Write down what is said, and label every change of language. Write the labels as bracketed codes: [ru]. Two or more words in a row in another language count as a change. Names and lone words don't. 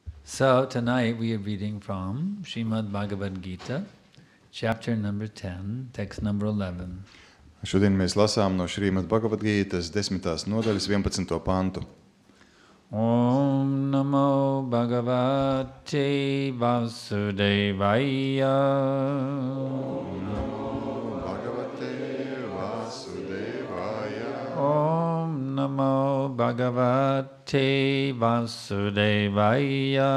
[en] So tonight we are reading from Srimad Bhagavad Gita, chapter number 10, text number 11. [lv] Šodien mēs lasām no Sriman Bhagavad Gītas 10. nodaļas 11. pantu. [sa] Om Namo Bhagavate Vasudevaya. Om Namo Bhagavate Vasudevaya. Om Namo Bhagavate Vasudevaya.